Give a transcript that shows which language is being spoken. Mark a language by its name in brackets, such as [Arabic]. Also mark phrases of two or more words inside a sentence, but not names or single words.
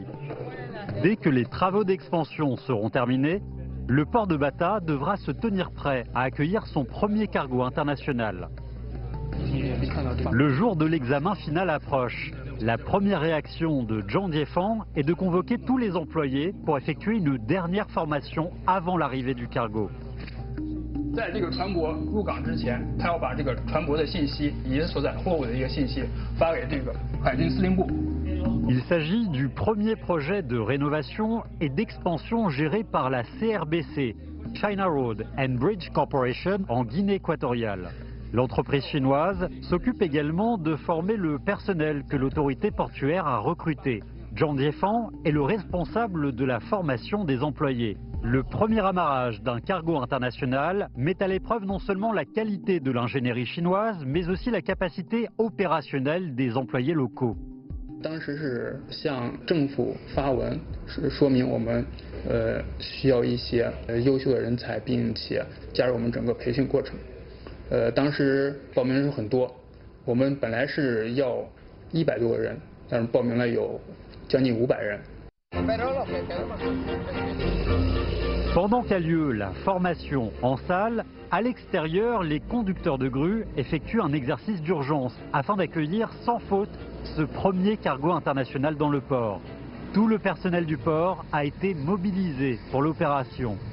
[French] Dès que les travaux d'expansion seront terminés, le port de Bata devra se tenir prêt à accueillir son premier cargo international. Le jour de l'examen final approche. La première réaction de Zhang Jiefang est de convoquer tous les employés pour effectuer une dernière formation avant l'arrivée du cargo. [Chinese] 在这个船舶入港之前，他要把这个船舶的信息以及所载货物的一个信息发给这个海军司令部。 [French] Il s'agit du premier projet de rénovation et d'expansion géré par la CRBC, China Road and Bridge Corporation en Guinée équatoriale. L'entreprise chinoise s'occupe également de former le personnel que l'autorité portuaire a recruté. Zhang Jiefang est le responsable de la formation des employés. Le premier amarrage d'un cargo international met à l'épreuve non seulement la qualité de l'ingénierie chinoise, mais aussi la capacité opérationnelle des employés locaux. [Chinese] 当时是向政府发文，是说明我们需要一些优秀的人才，并且加入我们整个培训过程。当时报名人数很多，我们本来是要100多个人，但是报名了有将近500人。 [French] Pendant qu'a lieu la formation en salle, à l'extérieur, les conducteurs de grue effectuent un exercice d'urgence afin d'accueillir sans faute ce premier cargo international dans le port. Tout le personnel du port a été mobilisé pour l'opération.